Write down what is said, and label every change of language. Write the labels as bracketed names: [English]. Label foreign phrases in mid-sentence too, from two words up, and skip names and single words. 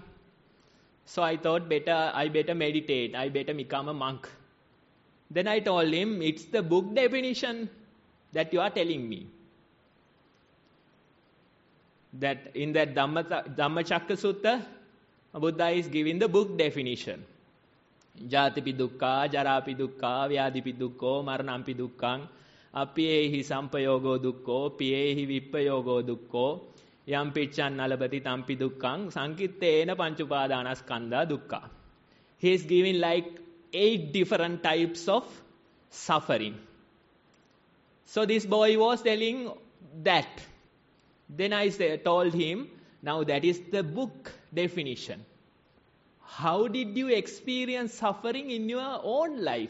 [English] So I thought I better meditate, I better become a monk. Then I told him, it's the book definition that you are telling me. That in that DhammaKusala Sutta, Buddha is giving the book definition. [Pali] ජාතිපි දුක්ඛා, ජරාපි දුක්ඛා, ව්‍යාධිපි දුක්ඛෝ, මරණම්පි දුක්ඛං, අප්පියේහි සම්පයෝගෝ දුක්ඛෝ, පියේහි විප්පයෝගෝ දුක්ඛෝ, යම් පිච්ඡන් නලපති තම්පි දුක්ඛං, සංකිත්තේන පංච උපාදානස්කන්ධා දුක්ඛා. [English] He is giving like 8 different types of suffering. So this boy was telling that. Then I told him, now that is the book definition. How did you experience suffering in your own life?